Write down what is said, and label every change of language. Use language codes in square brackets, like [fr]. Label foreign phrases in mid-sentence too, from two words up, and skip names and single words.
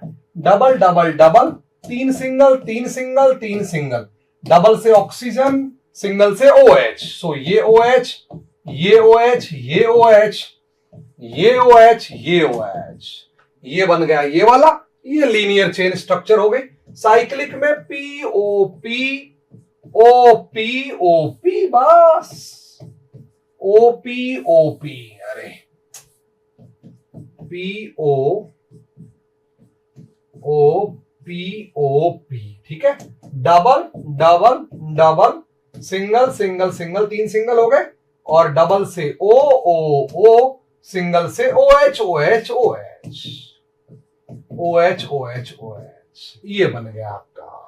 [hi] डबल डबल डबल, तीन सिंगल तीन सिंगल तीन सिंगल, डबल से ऑक्सीजन, सिंगल से OH। सो ये OH, ये OH, ये OH, ये OH, ये OH, ये बन गया ये वाला, ये लीनियर चेन स्ट्रक्चर हो गई। साइक्लिक में POP OP OP, बस OP OP, अरे PO OP OP, ठीक है। डबल डबल डबल, सिंगल सिंगल सिंगल, तीन सिंगल हो गए, और डबल से O O O, सिंगल से OH OH OH OH OH OH, ये बन गया आपका।